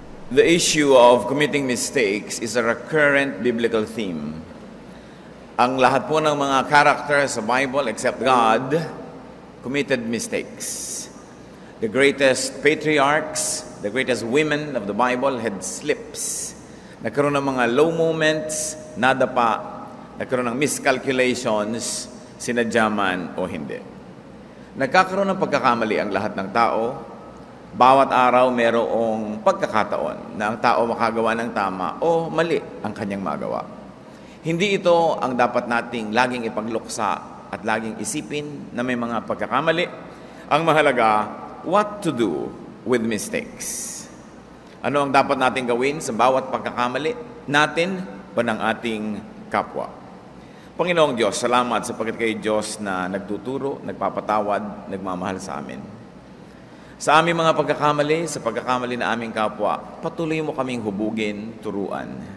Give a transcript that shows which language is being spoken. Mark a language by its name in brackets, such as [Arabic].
[English] The issue of committing mistakes is a recurrent biblical theme. [Filipino] Ang lahat po ng mga characters sa Bible except God committed mistakes. [English] The greatest patriarchs, the greatest women of the Bible had slips. [Filipino] Nagkaroon ng mga low moments, nadapa, nagkaroon ng miscalculations, sinadya man o hindi. Nagkakaroon ng pagkakamali ang lahat ng tao. Bawat araw mayroong pagkakataon na ang tao makagawa ng tama o mali ang kanyang magawa. Hindi ito ang dapat nating laging ipagluksa at laging isipin na may mga pagkakamali. Ang mahalaga, [English] what to do with mistakes. [Filipino] Ano ang dapat nating gawin sa bawat pagkakamali natin o ng ating kapwa? Panginoong Diyos, salamat sapagkat kayo Diyos na nagtuturo, nagpapatawad, nagmamahal sa amin. Sa aming mga pagkakamali, sa pagkakamali na aming kapwa, patuloy mo kaming hubugin, turuan.